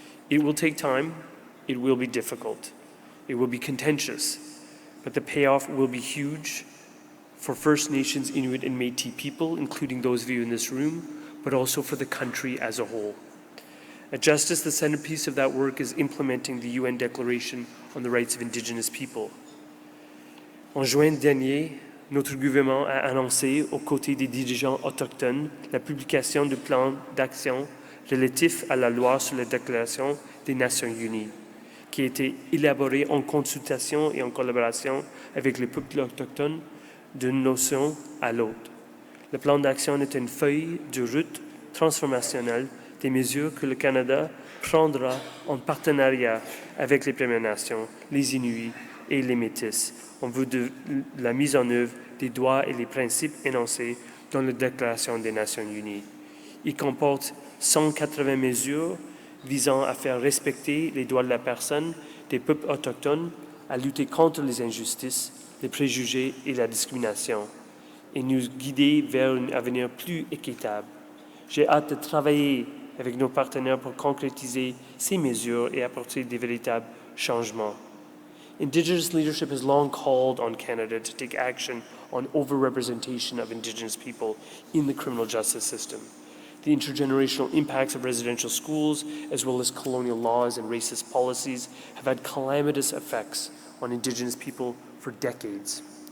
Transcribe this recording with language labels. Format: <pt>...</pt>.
<en>It will take time, it will be difficult, it will be contentious, but the payoff will be huge for First Nations, Inuit, and Métis people, including those of you in this room, but also for the country as a whole. At Justice, the centerpiece of that work is implementing the UN Declaration on the Rights of Indigenous People.</en> <fr>En juin dernier, notre gouvernement a annoncé, aux côtés des dirigeants autochtones, la publication du plan d'action relatif à la loi sur la Déclaration des Nations Unies. qui a été élaboré en consultation et en collaboration avec les peuples autochtones d'une notion à l'autre. Le plan d'action est une feuille de route transformationnelle des mesures que le Canada prendra en partenariat avec les Premières Nations, les Inuits et les Métis en vue de la mise en œuvre des droits et les principes énoncés dans la Déclaration des Nations Unies. Il comporte 180 mesures visant à faire respecter les droits de la personne des peuples autochtones, à lutter contre les injustices, les préjugés et la discrimination, et nous guider vers un avenir plus équitable. J'ai hâte de travailler avec nos partenaires pour concrétiser ces mesures et apporter des véritables changements.</fr> <en>Indigenous leadership has long called on Canada to take action on overrepresentation of Indigenous people in the criminal justice system. The intergenerational impacts of residential schools, as well as colonial laws and racist policies, have had calamitous effects on Indigenous people for decades.</en>